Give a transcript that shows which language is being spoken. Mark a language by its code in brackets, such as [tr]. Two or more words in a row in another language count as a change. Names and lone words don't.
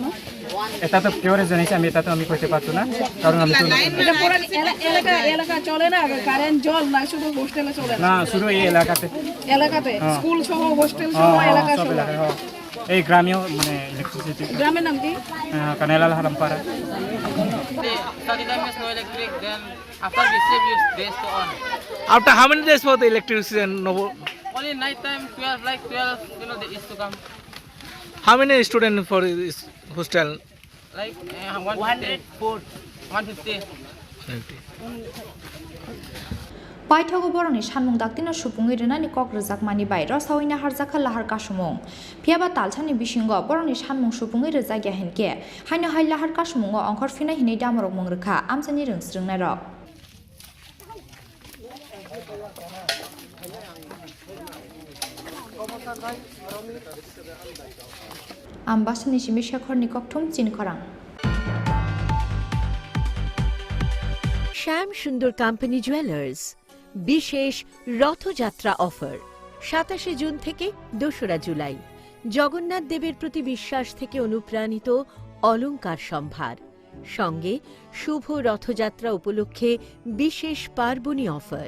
[bn] এটা তো কেউরে জানাইছে আমি এটা তো আমি কইতে পারতো না কারণ আমি তো এটা পুরো এলাকা চলে না কারেন্ট জল না শুধু হোস্টেলে চলে না শুধু এই এলাকাতে স্কুল সহ হোস্টেল সহ এলাকা সহ এই গ্রামেও মানে ইলেকট্রিসিটি গ্রামের নাম কি কানাইলাল হারামপাড়া [en] After how many days for the electricity and no? Only night time 12 like 12 they used to come. How many students for this hostel? Like 150. [trp] पाइथागो बरंनि सानमुं दाक्तिनो सुपुङै रोनानि कक रोजाक मानि बाय रसावैना हारजाखा लाहार कासुमुं फियाबा तालसानि बिसिंगो बरंनि सानमुं सुपुङै रोजागिया हेनके हायनो हाय लाहार कासुमुङो अंखर फिनाय हिनै दामरक मंरोखा आमसानि रोंस्रोंनाय रक आम्बासानि सिमि शेखरनि ककथुम चिनखरां [bn] শ্যাম সুন্দর কোম্পানি জুয়েলার্স বিশেষ রথযাত্রা অফার 27 জুন থেকে 2রা জুলাই জগন্নাথ দেবের প্রতি বিশ্বাস থেকে অনুপ্রাণিত অলংকার সম্ভার সঙ্গে শুভ রথযাত্রা উপলক্ষে বিশেষ পার্বণী অফার